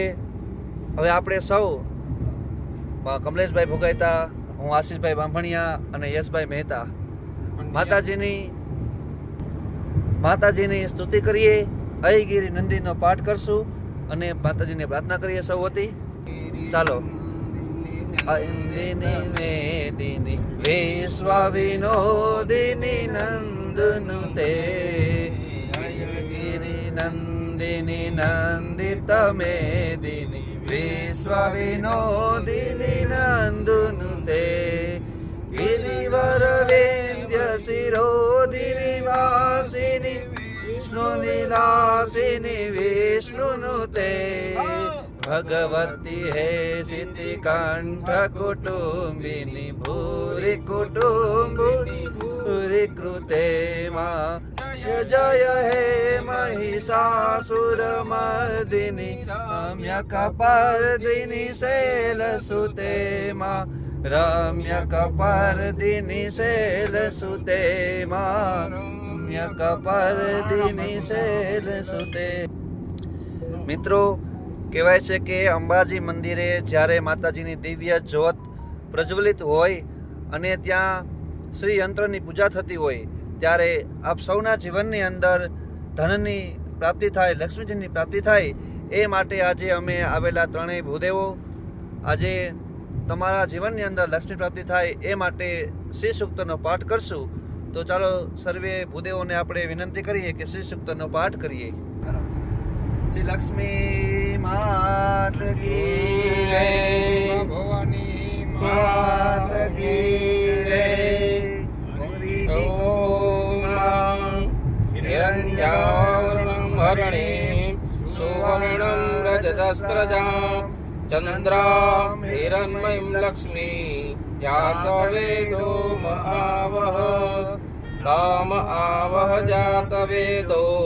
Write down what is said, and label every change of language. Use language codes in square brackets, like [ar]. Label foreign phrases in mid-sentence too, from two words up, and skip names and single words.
[gu] હવે આપણે સૌ કમલેશભાઈ ભોગાયતા, હું આશીષભાઈ બાંભણિયા અને યશભાઈ મહેતા માતાજીની સ્તુતિ કરીએ, અયગીરી નંદીનો પાઠ કરશું અને માતાજીને પ્રાર્થના કરીએ સૌ વતી। ચાલો। [sa] मेदिनी विश्व विनोदिनी नंदनुते નંદિની નંદિત મેદિની વિશ્વ વિનોદિની નંદુનુતે गिरिवर विंध्य शिरोधिनि वासिनि विष्णुनिलासिनि विष्णुनुते भगवती हे सितिकण्ठ कुटुम्बिनि भूरि कुटुम्बिनि भूरि कृते मा जय हे महिषासुरमर्दिनि रम्यकपर्दिनि शैलसुते मा रम्यकपर्दिनि शैलसुते मा रम्यकपर्दिनि शैलसुते। [gu] મિત્રો કહેવાય છે કે અંબાજી મંદિરે જ્યારે માતાજીની દિવ્ય જ્યોત પ્રજ્વલિત હોય અને ત્યાં શ્રી યંત્રની પૂજા થતી હોય ત્યારે આપ સૌના જીવનની અંદર ધનની પ્રાપ્તિ થાય, લક્ષ્મીજીની પ્રાપ્તિ થાય એ માટે આજે અમે આવેલા ત્રણેય ભૂદેવો આજે તમારા જીવનની અંદર લક્ષ્મી પ્રાપ્તિ થાય એ માટે શ્રી સૂક્તનો પાઠ કરશું। તો ચાલો સર્વે ભૂદેવોને આપણે વિનંતી કરીએ કે શ્રી સૂક્તનો પાઠ કરીએ। [hi] श्री लक्ष्मी मात की जय, ભવાની मात की जय। [sa] हिरण्यावर्णं हरिणीं सुवर्णं रजतस्रजां चन्द्रां हिरण्मयीं लक्ष्मी जातवेदो महावह राम आवह जातवेदो